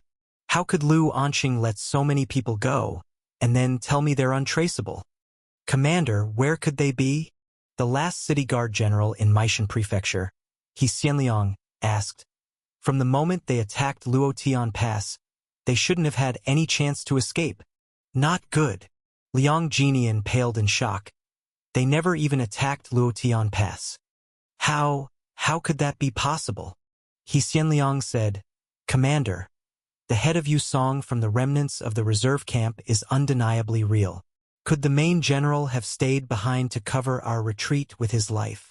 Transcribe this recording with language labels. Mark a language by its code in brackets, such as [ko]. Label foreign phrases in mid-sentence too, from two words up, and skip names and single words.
[en] How could Lu Anqing let so many people go, and then tell me they're untraceable? Commander, where could they be? The last city guard general in Maishan Prefecture, He Xianliang, asked. From the moment they attacked Luotian Pass, they shouldn't have had any chance to escape. Not good. Liang Jinian paled in shock. They never even attacked Luotian Pass. How could that be possible? He Xianliang said, Commander, the head of Yu Song from the remnants of the reserve camp is undeniably real. Could the main general have stayed behind to cover our retreat with his life?